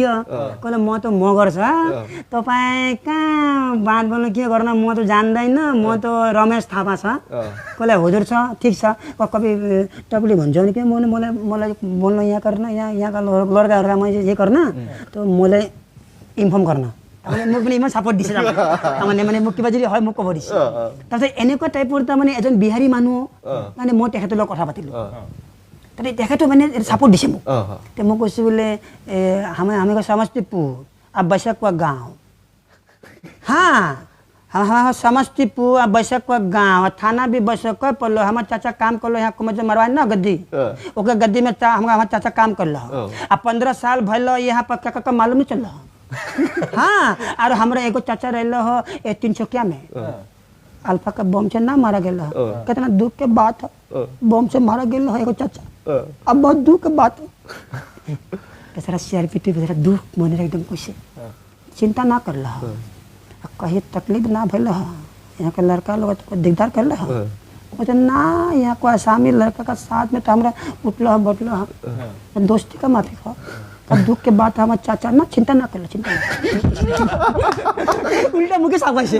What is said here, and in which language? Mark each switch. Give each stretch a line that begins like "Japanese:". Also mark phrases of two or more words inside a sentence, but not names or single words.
Nepali: हो कसले म त मगर छ तपाईँ कहाँ बात बोल्नु के गर्न म त जान्दैन म त रमेश थापा छ कसले हुजुर छ ठिक छ कभी तपाईँले भन्छ भने के मलाई बोल्न यहाँ गर्न यहाँका लड्काहरूका मैले जे गर्न त मलाई इन्फर्म गर्न
Assamese: তাৰমানে মোক মানে ইমান ছাপোৰ্ট দিছে তাৰমানে মানে মোক কিবা যদি হয় মোক ক'ব দিছে তাৰপিছত এনেকুৱা টাইপৰ তাৰমানে এজন বিহাৰী মানুহ মানে মই তেখেতৰ লগত কথা পাতিলোঁ তাতে তেখেতো মানে ছাপোৰ্ট দিছে মোক তে মই কৈছোঁ বোলে
Hindi: हामी को समस्तीपुर अब बैसकवा गाँव हाँ हाँ समस्तीपुर अब बैसकवा गाँव थाना भी बैसक पड़लो हमारे चाचा काम कर लो यहाँ को मतलब मरवाए ना गद्दी ओके गद्दी में हमारा चाचा काम कर लो अब 15 साल भलो यहाँ पर क्या मालूम नहीं चल रहा हाँ और हमारा एगो चाचा रह हो 300 में अल्फा का बम से ना मारा गया कितना दुख के बात है बम से मारा गया एगो चाचा अब बहुत दुख के बात है बेचारा CRP बेचारा दुख मन एकदम कैसे चिंता ना कर रहा कहीं तकलीफ ना भल यहाँ के लड़का लोग दिकदार कर रहा बोलते ना यहाँ को आसामी लड़का का साथ में तो हमारा उठलो बटलो दोस्ती का माफी खाओ अब दुख के बाद हमारा चाचा ना चिंता ना कर चिंता उल्टा मुके साबाइছে